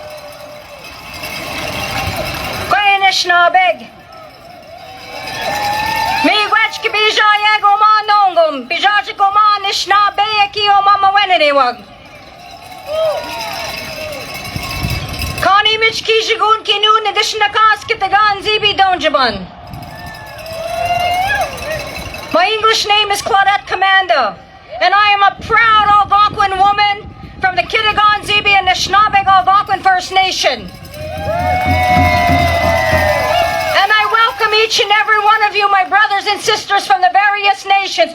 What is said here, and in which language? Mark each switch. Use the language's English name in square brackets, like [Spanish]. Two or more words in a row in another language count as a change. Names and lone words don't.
[Algonquin] Kwe nishnabeg. Miigwech ki bija yego ma nongum. Bija ko ma nishnabe ki o mama wenene wag. Kani mich ki jigun ki nu nedishna kas kitagan zibi donjaban. [English] My English name is Claudette Commanda, and I am a proud Algonquin woman from the Kittigan-Zibi and Nishnabeg Algonquin First Nation. And I welcome each and every one of you, my brothers and sisters from the various nations.